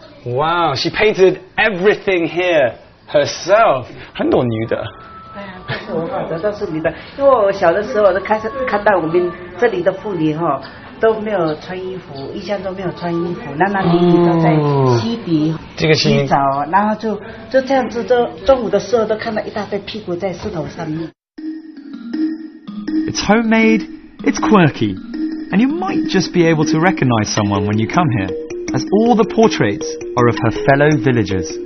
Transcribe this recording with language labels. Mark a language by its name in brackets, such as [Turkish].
[English] Wow, she painted everything here herself. [Chinese] 很多女的。对啊，都是我画的，都是女的。因为我小的时候，我都看到我们这里的妇女哈都没有穿衣服，一向都没有穿衣服，男女都在洗底、洗澡，然后就这样子，中午的时候都看到一大堆屁股在石头上面。 [English] It's homemade. It's quirky, and you might just be able to recognise someone when you come here, as all the portraits are of her fellow villagers.